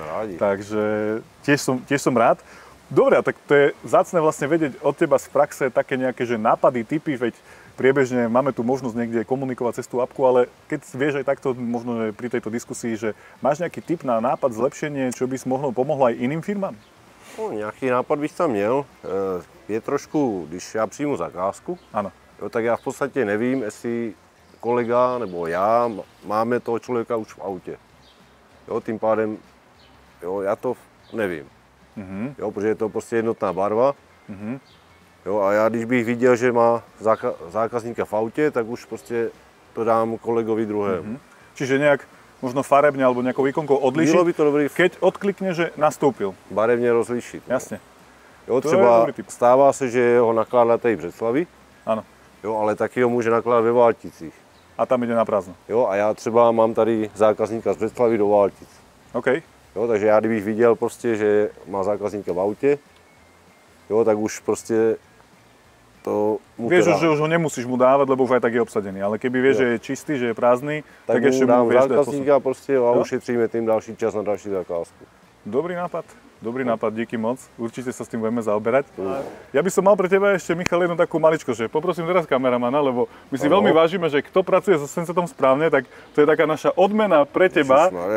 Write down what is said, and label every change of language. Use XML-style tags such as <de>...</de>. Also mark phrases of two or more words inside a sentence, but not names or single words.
<sk>Takže tiež som rád. Dobre, tak to je vzácne vlastne vedieť od teba z praxe také nejaké že nápady, tipy, veď priebežne máme tu možnosť niekde komunikovať cez tú apku, ale keď vieš aj takto možno pri tejto diskusii, že máš nejaký tip na nápad, zlepšenie, čo by si pomohlo aj iným firmám?</sk> <cs>No, nějaký nápad bych tam měl. Je trošku, když já přijmu zakázku, ano. Jo, tak já v podstatě nevím, jestli kolega nebo já máme toho člověka už v autě. Jo, tím pádem, jo, já to nevím. Jo, protože je to prostě jednotná barva. Jo, a já když bych viděl, že má zákazníka v autě, tak už prostě to dám kolegovi druhému.</cs> <sk>Čiže nejak možno farebne alebo nejakou výkonkou odlišiť,</sk> <cs>Bylo by to dobrý,</cs> <sk>keď odklikne,</sk> <cs>že nastoupil. Barevně rozlišit. Jasně. Jo, třeba stává se, že ho nakládá tady v Břeclavi, ano. Jo, ale taky ho může nakládat ve Válticích.</cs> <sk>A tam ide na prázdno.</sk> <cs>Jo, a já třeba mám tady zákazníka z Břeclavi do Váltic. OK. Jo, takže já kdybych viděl prostě, že má zákazníka v autě, jo, tak už prostě to mu</cs> <sk>vieš, že už ho nemusíš mu dávať, lebo už aj tak je obsadený, ale keby vieš, že je čistý, že je prázdny, tak ešte mu vieš dať</sk> <cs>zákazníka prostě a ušetříme tým další čas na další zakázku. Dobrý nápad, díky moc.</cs> <sk>Určite sa s tým budeme zaoberať. Ja by som mal pre teba ešte, Michal, jednu takú maličkosť, že poprosím teraz kameramana, lebo my si veľmi vážime, že kto pracuje so Sensetom správne, tak to je taká naša odmena pre teba.</sk>